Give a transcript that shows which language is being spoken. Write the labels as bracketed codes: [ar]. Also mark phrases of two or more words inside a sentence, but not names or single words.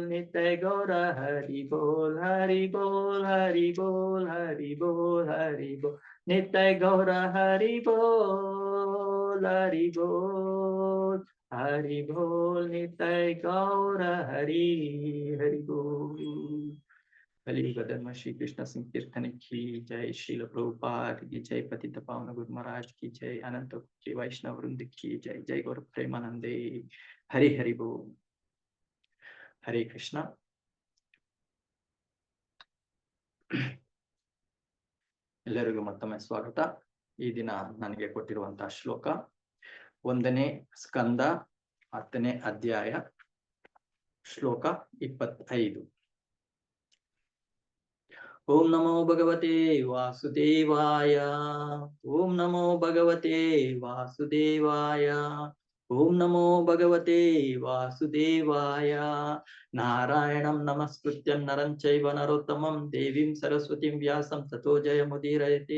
[hi] नित्य गौर हरि बोल हरि बोल हरि बोल हरि बोल हरि बोल. नित्य गौर हरि बोल हरि बोल हरि बोल. नित्य गौर हरि हरि बोल. कलियुग धर्म श्री कृष्ण संकीर्तन की जय, श्रील प्रभुपाद की जय, पतित पावन गुरु महाराज की जय, अनंत कोटि वैष्णव वृंद की जय. जय गौर प्रेमानंदे. हरि हरि बोल. हरे कृष्ण. [kn] ಎಲ್ಲರಿಗೂ ಮತ್ತೊಮ್ಮೆ ಸ್ವಾಗತ. ಈ ದಿನ ನನಗೆ ಕೊಟ್ಟಿರುವಂತಹ ಶ್ಲೋಕ 1ನೇ ಸ್ಕಂದ 10ನೇ ಅಧ್ಯಾಯ ಶ್ಲೋಕ 25. [sa] ಓಂ ನಮೋ ಭಗವತೆ ವಾಸುದೇವಾಯ. ಓಂ ನಮೋ ಭಗವತೆ ವಾಸುದೇವಾಯ. ಓಂ ನಮೋ ಭಗವತೆ ವಾಸುದೇವಾಯ. ನಾರಾಯಣಂ ನಮಸ್ಕೃತ್ಯಂ ನರಂ ಚೈವ ನರೋತ್ತಮಂ ದೇವೀಂ ಸರಸ್ವತಿಂ ವ್ಯಾಸಂ ತಥೋ ಜಯಮುದೀರಯತೆ.